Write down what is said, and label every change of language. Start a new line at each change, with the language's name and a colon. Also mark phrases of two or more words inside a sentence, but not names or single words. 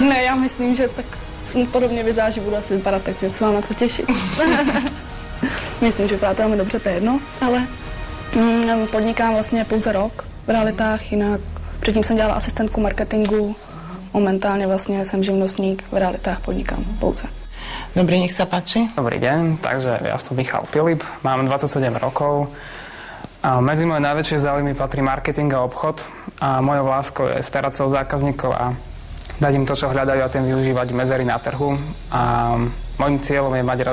Czech: Ne, já myslím, že tak podobně vyzáží, budu asi vypadat, takže se mám na co těšit. Myslím, že vypadá to velmi dobře, to je jedno, ale podnikám vlastně pouze rok v realitách, jinak předtím jsem dělala asistentku marketingu, momentálně vlastně jsem živnostník, v realitách podnikám pouze.
Slovak: Dobre, nech sa páči. Dobrý deň, takže ja som Michal Pilip, mám 27 rokov. A medzi moje najväčšie záujmy patrí marketing a obchod a mojou láskou je starať sa o zákazníkov a dať im to, čo hľadajú a tým využívať mezery na trhu. A mojím cieľom je mať raz